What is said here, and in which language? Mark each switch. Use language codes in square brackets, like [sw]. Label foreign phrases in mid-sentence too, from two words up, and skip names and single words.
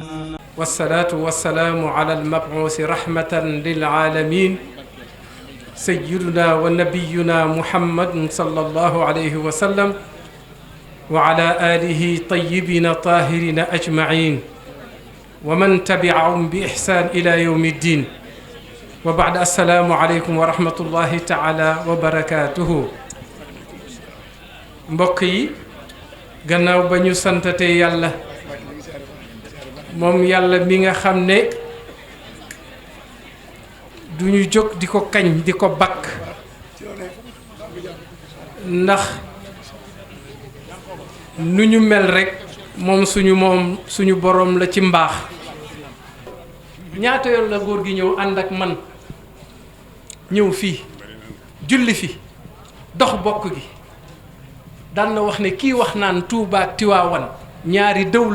[ar] والصلاة والسلام على المبعوث رحمة للعالمين سيدنا ونبينا محمد صلى الله عليه وسلم وعلى آله طيبين طاهرين أجمعين ومن تبعهم بإحسان إلى يوم الدين وبعد السلام عليكم ورحمة الله تعالى وبركاته [wo] mbokk gannaaw ba ñu santate yàlla moom yàlla mi nga xam ne duñu jóg di ko kañ di ko bakk ndax nu ñu mel rek moom suñu borom la ci mbaax ñaata yoon la góor gi ñëw ànd ak man ñëw fii julli fi dox bokk gi daan na wax ne kii wax naan Tuubaa ak Tiwaawan ñaari dawla